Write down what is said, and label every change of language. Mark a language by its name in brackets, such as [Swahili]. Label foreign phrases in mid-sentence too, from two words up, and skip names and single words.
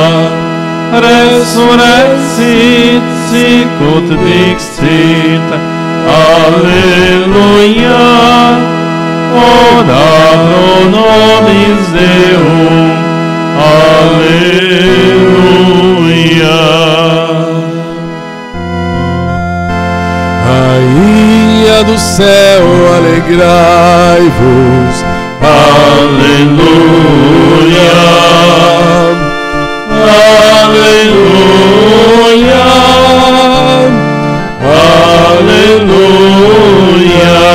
[Latin] Resurrexit sicut dixit, alleluia. Ora pro nobis Deum, alleluia. [Portuguese] Rainha do céu, alegrai-vos, aleluia, aleluia, aleluia.